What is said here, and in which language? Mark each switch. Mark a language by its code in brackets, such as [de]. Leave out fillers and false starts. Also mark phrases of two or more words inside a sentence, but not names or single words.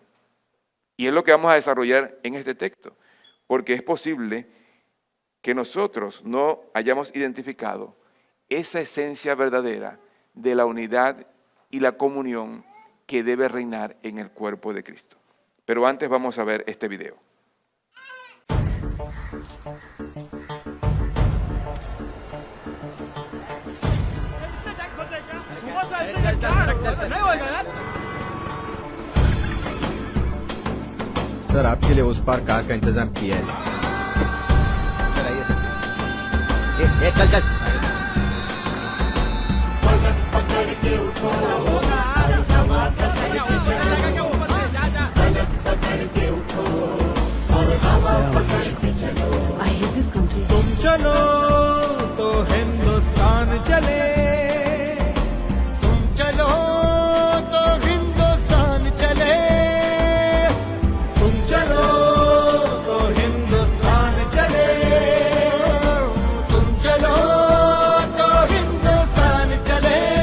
[es] Y es lo que vamos a desarrollar en este texto, porque es posible que nosotros no hayamos identificado esa esencia verdadera de la unidad y la comunión que debe reinar en el cuerpo de Cristo. Pero antes vamos a ver este video. [hi] सर आपके लिए उस पार कार का इंतजाम किया है सर आइए सर चल चल [en] I hate this country. [hi] तुम चलो तो हिंदुस्तान चले तुम चलो तो हिंदुस्तान चले तुम चलो तो हिंदुस्तान चले तुम चलो तो हिंदुस्तान चले